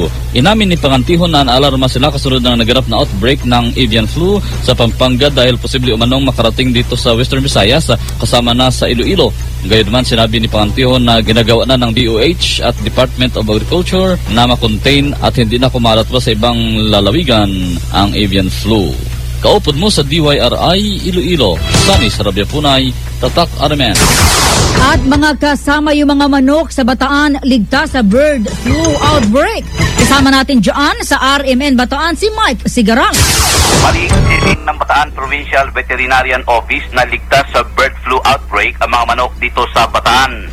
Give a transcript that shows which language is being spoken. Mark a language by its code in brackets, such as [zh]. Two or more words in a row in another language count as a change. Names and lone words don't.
[tl] Inamin ni Pangantihon na naalarma sila kasunod ng naganap na outbreak ng avian flu sa Pampanga dahil posible umanong makarating dito sa Western Visayas kasama na sa Iloilo. Gayunman, sinabi ni Pangantihon na ginagawa na ng DOH at Department of Agriculture na makontain at hindi na kumalat pa sa ibang lalawigan ang avian flu. [hil] Kaupod mo sa DYRI Iloilo, Sunny Sarabia Punay, Tatak RMN. [tl] At mga kasama, yung mga manok sa Bataan ligtas sa bird flu outbreak. Kasama natin dyan sa RMN Bataan si Mike Sigarang. Paliigsisin ng Bataan Provincial Veterinarian Office na ligtas sa bird flu outbreak ang mga manok dito sa Bataan.